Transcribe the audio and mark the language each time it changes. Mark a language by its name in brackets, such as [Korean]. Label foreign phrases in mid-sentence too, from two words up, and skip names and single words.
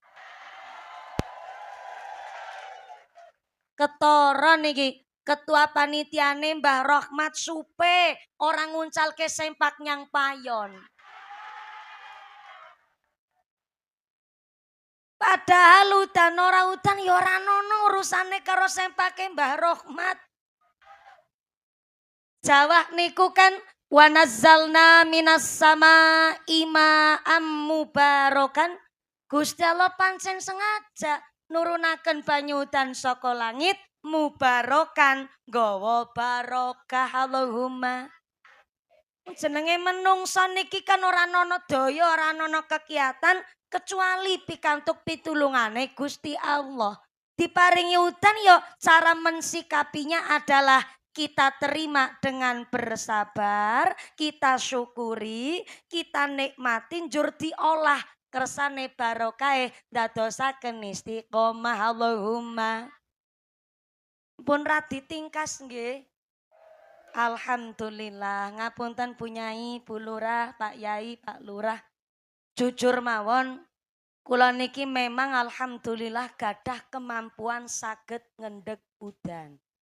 [Javanese] Ketara niki ketua panitiane Mbah Rahmat Supe orang nguncalke sempak nyang payon. Padahal udan ora udan ya ora ono urusane karo sempake Mbah Rahmat. Jawa niku kan [Arabic] wa nazzalna minas sama ma'am mubarakan. [Javanese] Gusti Allah pancen sengaja nurunaken banyu udan saka langit mubarakan gawa barokah Allahumma. Jenenge menungso niki kan ora ana daya, ora ana kegiatan kecuali pikantuk pitulungane Gusti Allah. Diparingi udan yo [Indonesian] cara mensikapinya adalah kita terima dengan bersabar, kita syukuri, kita nikmati [Javanese] njur diolah kersane barokah dadosaken istiqomah Allahumma. Pun ra ditingkas nggih. Alhamdulillah, ngapunten Bu Nyai, Bu Lurah, Pak Yai, Pak Lurah. Jujur mawon, kula niki memang alhamdulillah gadah kemampuan saged ngendheg udan.